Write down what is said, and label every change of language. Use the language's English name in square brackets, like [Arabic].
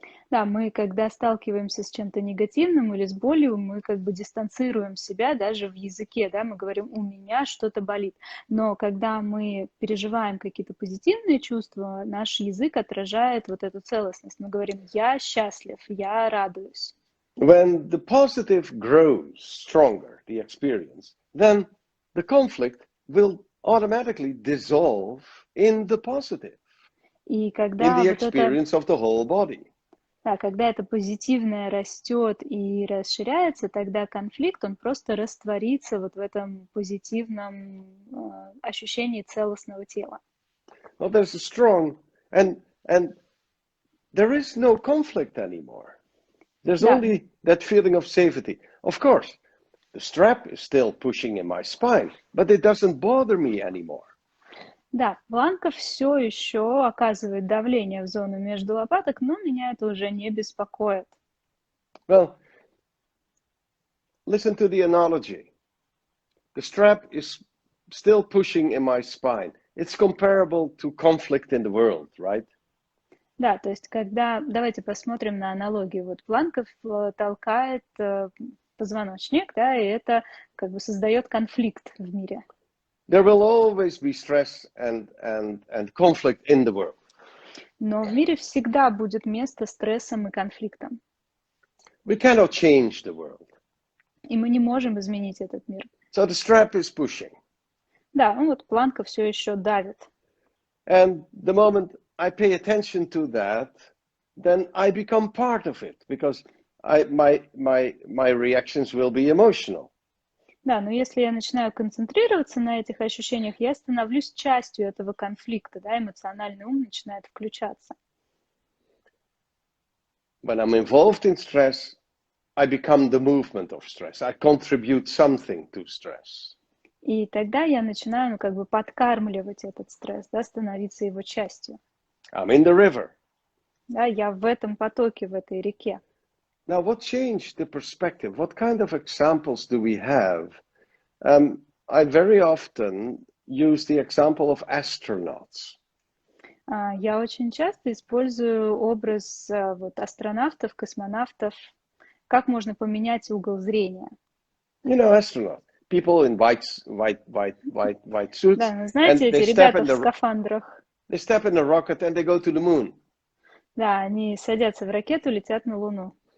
[Russian] Да, мы, когда сталкиваемся с чем-то негативным или с болью, мы как бы дистанцируем себя даже в языке, да, мы говорим, у меня что-то болит. Но когда мы переживаем какие-то позитивные чувства, наш язык отражает вот эту целостность. Мы говорим, я счастлив, я радуюсь. [English] When the positive grows stronger, the experience, then the conflict will automatically dissolve in the positive, [Russian] И когда [English] in the [Russian] вот [English] experience of the whole body. [Russian] Да, когда это позитивное растет и расширяется, тогда конфликт, он просто растворится вот в этом позитивном ощущении целостного тела. [English] Well, there's a strong, and there is no conflict anymore. There's only that feeling of safety. Of course, the strap is still pushing in my spine, but it doesn't bother me anymore. [Russian] Да, планка все еще оказывает давление в зону между лопаток, но меня это уже не беспокоит. [English] Well, listen to the analogy. The strap is still pushing in my spine. It's comparable to conflict in the world, right? [Russian] Да, то есть давайте посмотрим на аналогию. Вот планка толкает позвоночник, да, и это как бы создает конфликт в мире. [English] There will always be stress and conflict in the world. [Russian] Но в мире всегда будет место стрессам и конфликтам. [English] We cannot change the world. [Russian] И мы не можем изменить этот мир. [English] So the strap is pushing. [Russian] Да, ну вот планка все еще давит. [English] And the moment I pay attention to that, then I become part of it because my reactions will be emotional. [Russian] Да, но если я начинаю концентрироваться на этих ощущениях, я становлюсь частью этого конфликта, да, эмоциональный ум начинает включаться. [English] When I'm involved in stress, I become the movement of stress. I contribute something to stress. [Russian] И тогда я начинаю, как бы подкармливать этот стресс, да, становиться его частью. [English] I'm in the river. [Russian] Да, я в этом потоке, в этой реке. [English] Now, what changed the perspective? What kind of examples do we have? I very often use the example of astronauts. [Russian] Я очень часто использую образ вот астронавтов, космонавтов. Как можно поменять угол зрения? [English] You know, astronauts, people in white suits, [Russian] Да, ну знаете, эти ребята в скафандрах. [English] They step in the rocket and they go to the moon. [Russian] Да, они садятся в ракету, летят на Луну.